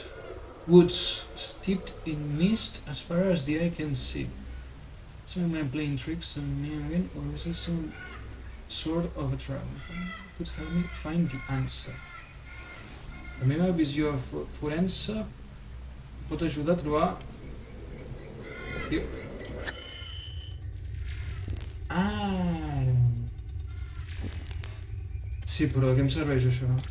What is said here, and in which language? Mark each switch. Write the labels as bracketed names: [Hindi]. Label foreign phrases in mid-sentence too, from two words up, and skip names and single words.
[English] Woods steeped in mist as far as the eye can see. Some man playing tricks on me again, or is it some sort of a trap? Could help me find the answer. [Catalan] La meva visió forense pot ajudar a trobar... Tio. Ah! Sí, però de què em serveix això?